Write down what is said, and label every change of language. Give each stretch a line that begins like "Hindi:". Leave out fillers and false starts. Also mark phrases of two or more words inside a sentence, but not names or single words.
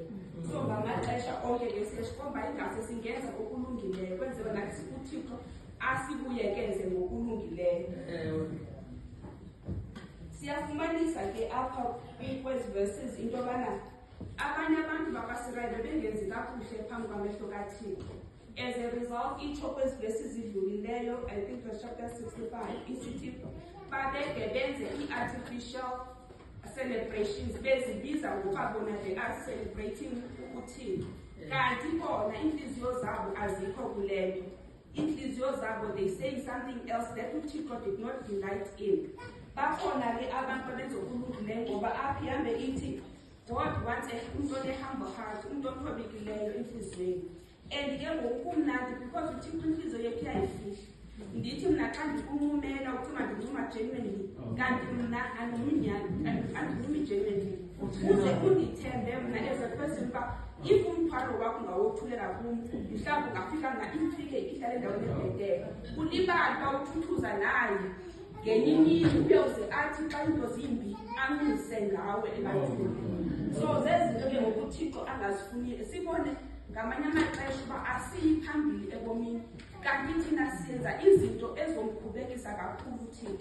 Xhosa: So ngamaxesha onke ke siyasikomba ingase singenza okulungileyo kwenzela nathi uThixo asibuyekeze ngokulungileyo. Siyafumanisa ke apha kwezi verses into yobana abanye abantu bakwaSirayeli bengenzi kakuhle phambi kwamehlo kaThixo.
English: As a result,
Xhosa: itsho kwezi verses idlulileyo,
English: I think it was chapter 65,
Xhosa: isithi babeke benze
English: i-artificial celebrations
Xhosa: bezibiza ngokuba bona
English: they are celebrating
Xhosa: uThixo. Kanti bona inhliziyo zabo azikho kuleyo. Inhliziyo zabo
English: they say something else that uThixo did not delight in.
Xhosa: Bakhona ke abantu abenzokulungileyo ngoba apha ihambe ithi
English: God wants
Xhosa: umuntu
English: one-humble heart,
Xhosa: umuntu othobekileyo enhliziyweni. And ke ngokumnandi because uThixo inhliziyo yethu iyayifihla. Ndithi mna xa ndikumumela ukuba ndincuma genuinely kanti mna andinumi genuinely. Uze undithembe mna
English: as a person
Xhosa: uba if umthwalo wakho ungawothulela kum mhlawumbi ungafika ifike ihlale endaweni ebhetele ulibali uba uthuthuza naye ngenye imini uyawuze athi xa into zimbi amise ngawe ebantwini. So zezinto ke ngokuThixo angazifuniyo sibone ngamanye amaxesha uba asiyi phambili ebomini kanti thina siyenza izinto ezomkhubekisa kakhulu uThixo.